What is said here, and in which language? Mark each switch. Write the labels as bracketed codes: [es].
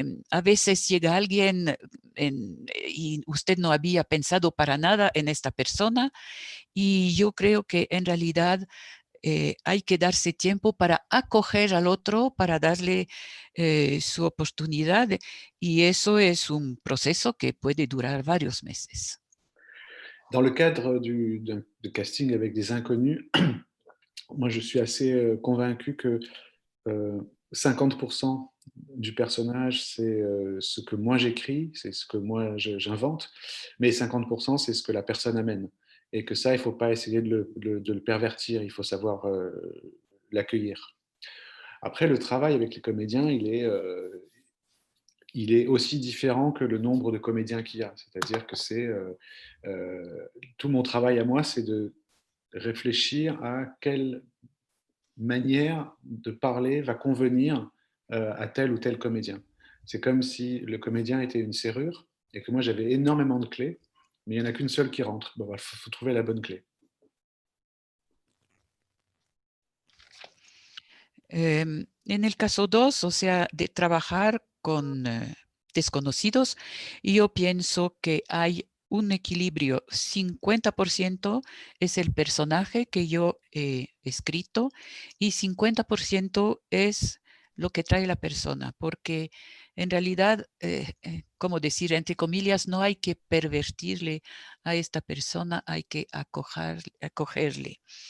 [es] A veces llega alguien y usted no había pensado para nada en esta persona, y yo creo que en realidad hay que darse tiempo para acoger al otro, para darle su oportunidad, y eso es un proceso que puede durar varios meses. [fr] Dans le cadre de casting avec des inconnus, moi je suis assez convaincu que 50% du personnage, c'est ce que moi j'écris, c'est ce que moi j'invente, mais 50% c'est ce que la personne amène. Et que ça, il ne faut pas essayer de le pervertir, il faut savoir l'accueillir. Après, le travail avec les comédiens, il est aussi différent que le nombre de comédiens qu'il y a. C'est-à-dire que tout mon travail à moi, c'est de réfléchir à quelle manière de parler va convenir à tel ou tel comédien. C'est comme si le comédien était une serrure et que moi j'avais énormément de clés, mais il n'y en a qu'une seule qui rentre. Bon, il faut trouver la bonne clé. [es] En el caso 2, o sea, de trabajar con desconocidos. Y yo pienso que hay un equilibrio. 50% es el personaje que yo he escrito y 50% es lo que trae la persona, porque en realidad, como decir, entre comillas, no hay que pervertirle a esta persona, hay que acogerle.